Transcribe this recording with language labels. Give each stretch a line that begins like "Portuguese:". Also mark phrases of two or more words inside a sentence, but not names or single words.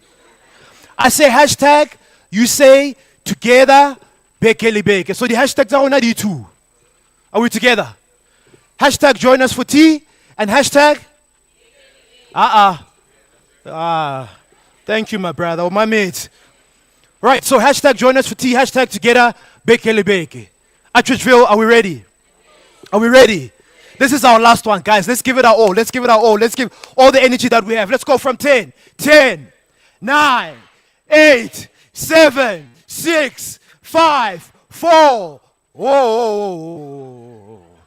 English: I say hashtag, you say together, bekeli beke. So the hashtags are already 2. Are we together? Hashtag join us for tea and hashtag thank you, my brother or my mate. Right, so hashtag join us for tea, hashtag together, bekeli beke. Atteridgeville, are we ready? Are we ready? This is our last one, guys. Let's give it our all. Let's give it our all. Let's give all the energy that we have. Let's go from 10. 10, 9, 8, 7, 6, 5, 4. Whoa.